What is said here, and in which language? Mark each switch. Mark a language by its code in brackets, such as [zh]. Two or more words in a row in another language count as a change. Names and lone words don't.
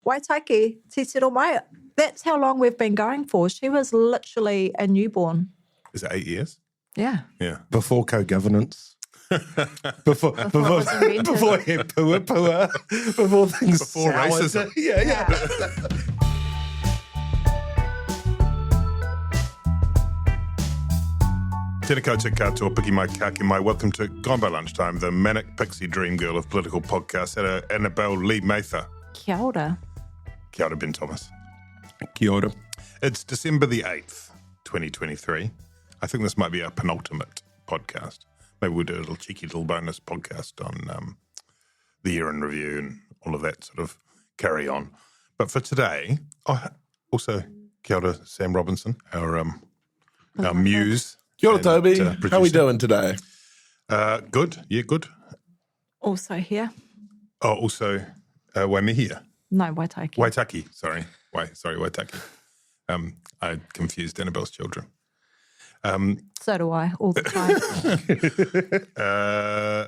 [en] Waitaki, Te Tiro Mai. That's how long we've been going for. She was literally a newborn. Is it 8 years? Yeah. Yeah. Before co-governance. before it was invented. before pua, before things Before soured. racism. Yeah. [mi] Tēnā koutou katoa, piki mai, kake mai. [en] Welcome to Gone By Lunchtime, the manic pixie dream girl of political podcasts. Hello, Annabelle Lee Mather. [mi] Kia ora. Kia ora, Ben Thomas. Kia ora. [en] It's December the 8th, 2023. I think this might be our penultimate podcast. Maybe we'll do a cheeky little bonus podcast on the year in review and all of that sort of carry on. But for today, also, [mi] kia ora, [en] Sam Robinson, our muse. [mi] Kia ora, Toby. [en] Producer. How are we doing today? Good. Yeah, good. Also here. Oh, also, Waimihia. No, Waitaki. Waitaki, sorry. Waitaki. I confused Annabelle's children. So do I, all the time.